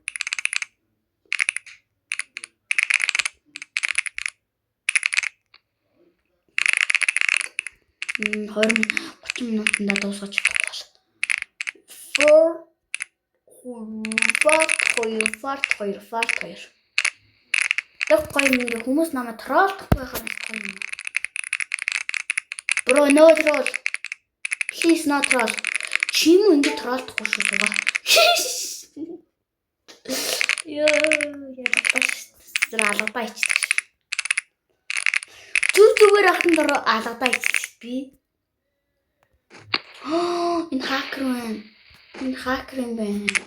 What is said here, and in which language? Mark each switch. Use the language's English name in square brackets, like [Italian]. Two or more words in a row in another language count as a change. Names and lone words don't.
[Mongolian] М 30 минутанд дуусгаж чадахгүй бол. Фарт 2. Тэг гоё юм хүмүүс намайг троллдох байхаар гоё юм. [English] Bro no troll. Please no troll. [Mongolian] Чи юм ингэ троллдохгүй шүү байгаа. Яа алгадаа ичдэг. Зүгээр ахын дор алгадаа ичдэг би. Энэ хакер юм байна.